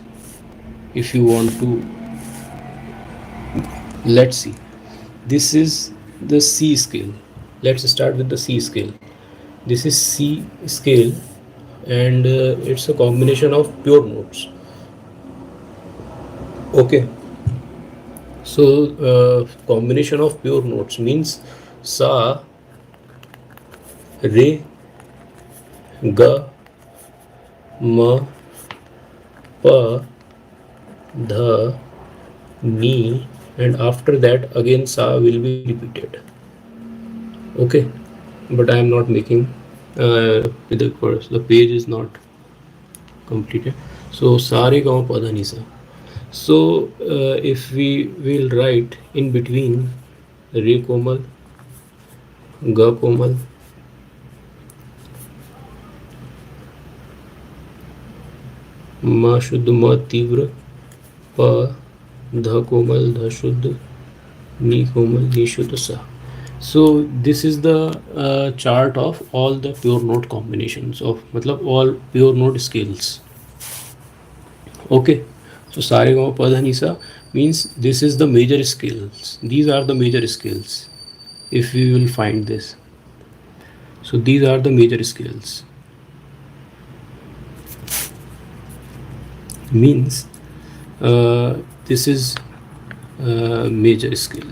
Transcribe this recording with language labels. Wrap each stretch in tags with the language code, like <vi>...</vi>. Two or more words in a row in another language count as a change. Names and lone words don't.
<en>If you want to, let's see, this is the C scale. Let's start with the C scale. This is C scale, and it's a combination of pure notes. Okay, so combination of pure notes means</en> <hi>सा, रे, ग, म, प, ध, नि,</hi> <en>and after that again sa will be repeated. Okay, but I am not making with the chorus. The page is not completed.</en> <hi>So सा रे ग म प ध नि सा.</hi> <en>So if we will write in between</en> <hi>रे कोमल, ग कोमल, म शुद्ध म तीव्र, प ध कोमल, ध शुद्ध, नि कोमल, नि शुद्ध सा.</hi> <en>So this is the chart of all the pure note combinations of matlab all pure note scales. Okay, so</en> <hi>सा रे ग म प ध नि सा</hi> <en>means this is the major scales. These are the major scales. If we will find this, so these are the major scales. Means this is major scale.</en>